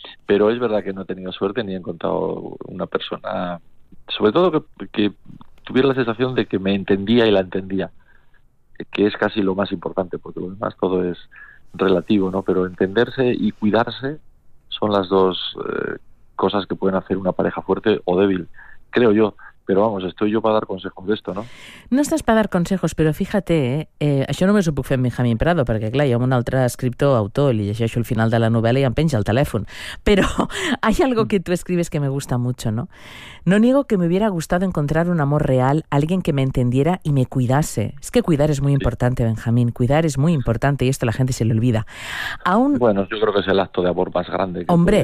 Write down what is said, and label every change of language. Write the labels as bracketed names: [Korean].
[Spanish] pero es verdad que no he tenido suerte ni he encontrado una persona, sobre todo que tuviera la sensación de que me entendía y la entendía, que es casi lo más importante, porque lo demás todo es relativo, ¿no? Pero entenderse y cuidarse son las dos cosas que pueden hacer una pareja fuerte o débil, creo yo. Pero vamos, estoy yo para dar consejos de esto, ¿no? [Catalan] No estàs per [Spanish] dar consejos, [Catalan] però [Spanish] fíjate, [Catalan] això només ho puc fer amb Benjamín Prado, perquè clar, hi ha un altre escriptor, autor, li llegeixo el final de la novel·la i em penja el telèfon. [Spanish] Però hay algo que tú escribes que me gusta mucho, ¿no? No niego que me hubiera gustado encontrar un amor real, alguien que me entendiera y me cuidase. Es que cuidar es muy importante, sí. Benjamín, cuidar es muy importante y esto la gente se le olvida. Aún... Bueno, yo creo que es el acto de amor más grande que hombre,